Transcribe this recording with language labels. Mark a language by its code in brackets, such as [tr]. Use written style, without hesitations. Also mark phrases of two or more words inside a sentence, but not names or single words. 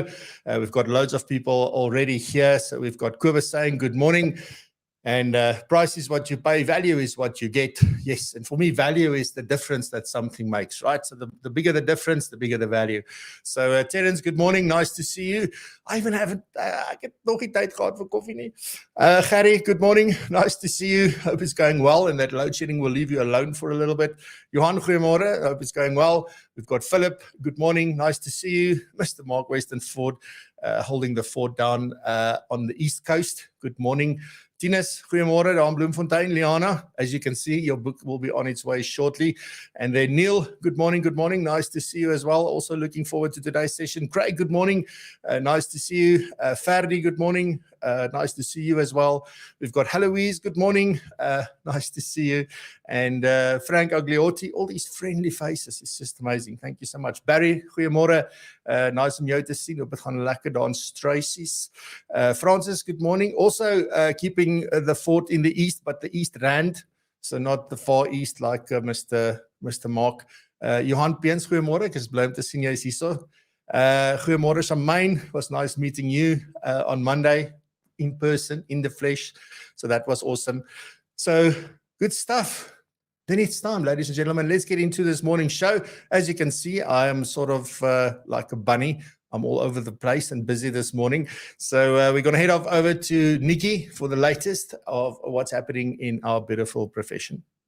[en] We've got loads of people already here. So we've got Kuba saying good morning. And price is what you pay, value is what you get. Yes, and for me, value is the difference that something makes, right? So the bigger the difference, the bigger the value. So Terence, good morning, nice to see you. I even haven't, [af] ek het nog nie tyd gehad vir koffie nie. [en] Gary, good morning, nice to see you. Hope it's going well, and that load shedding will leave you alone for a little bit. [af] Johan, goeiemorgen, [en] hope it's going well. We've got Philip, good morning, nice to see you. Mr. Mark Weston-Ford, holding the fort down on the East Coast, good morning. [af] Tinus, goeiemorgen, daar in Bloemfontein. [en] Liana, as you can see, your book will be on its way shortly. And then Neil, good morning, nice to see you as well. Also looking forward to today's session. Craig, good morning, nice to see you. Ferdi, good morning, nice to see you as well. We've got Heloise, good morning, nice to see you. And Frank Agliotti, all these friendly faces, it's just amazing. Thank you so much. [af] Barry, goeiemorgen, nice om jou te sien. Hoop het gaan lekker daar in Struisies. [en] Francis, good morning. Also keeping the fort in the east, but the East Rand, so not the far east like Mr. Mark. [af] Johan Peens, goeiemorgen. Ek is bly om te sien jy is hierso. Goeiemorgen, Shamaine. [en] It was nice meeting you on Monday in person, in the flesh. So that was awesome. So good stuff. Then it's time, ladies and gentlemen. Let's get into this morning's show. As you can see, I am sort of like a bunny. I'm all over the place and busy this morning. So we're going to head off over to Nikki for the latest of what's happening in our beautiful profession.